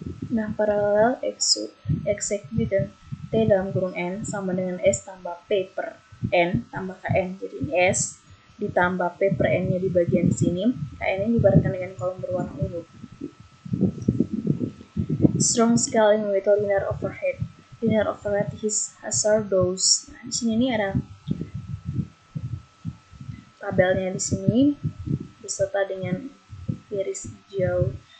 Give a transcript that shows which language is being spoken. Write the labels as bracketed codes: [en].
[id] Nah, paralel execution T dalam kurung N sama dengan S tambah P per N tambah KN. Jadi ini S ditambah P per N-nya di bagian sini. KN-nya diibaratkan dengan kolom berwarna ungu. [en] Strong scaling with linear overhead. Linear overhead is hazardous. [id] Nah, di sini ini ada tabelnya di sini beserta dengan garis hijau.